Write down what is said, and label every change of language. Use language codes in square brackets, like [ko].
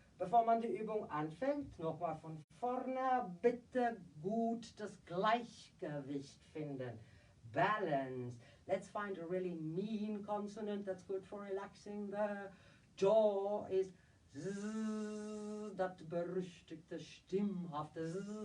[de] Bevor man die Übung anfängt, nochmal von vorne, bitte gut das Gleichgewicht finden. [en] Balance. Let's find a really mean consonant that's good for relaxing the jaw. Is Z, that [de] berüchtigte stimmhafte [en] Z.